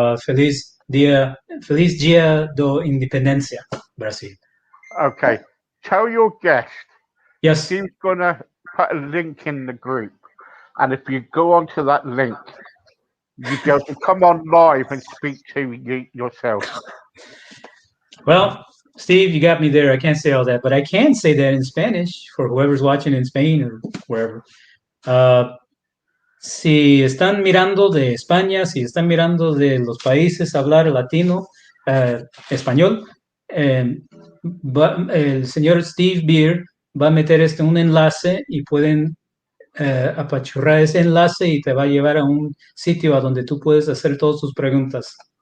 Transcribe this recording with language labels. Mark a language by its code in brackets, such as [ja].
[pt] Feliz dia do Independência, Brasil. [en] Okay. Tell your guest Yes. she's gonna put a link in the group, and if you go onto that link, you go to come on live and speak to you yourself. Well, Steve, you got me there. I can't say all that, but I can say that in Spanish for whoever's watching in Spain or wherever. [es] Si están mirando de España, si están mirando de los países hablar latino, español, el señor Steve Beer va a meter un enlace y pueden apachurrar ese enlace y te va a llevar a un sitio a donde tú puedes hacer todas tus preguntas.